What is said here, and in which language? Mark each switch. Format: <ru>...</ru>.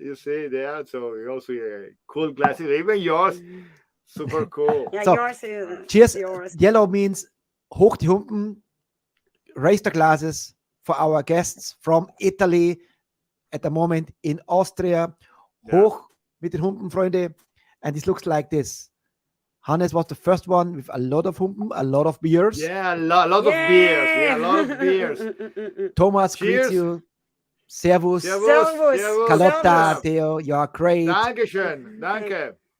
<en>You see there. So we also cool glasses. Even yours. Super cool. Yeah, so, yours is cheers. Yours. Yellow means</en> <de>hoch die Humpen.</de> <en>Raise the glasses for our guests from Italy at the moment in Austria.</en> <de>Hoch mit den Humpen, Freunde.</de> <en>And this looks like this. Hannes was the first one with a lot of Humpen, a lot of beers. Yeah, a lot of beers. Yeah, a lot of beers. Thomas greets you. Servus. Carlotta, Theo, you are great.</en> <de>Dankeschön. Danke.</de>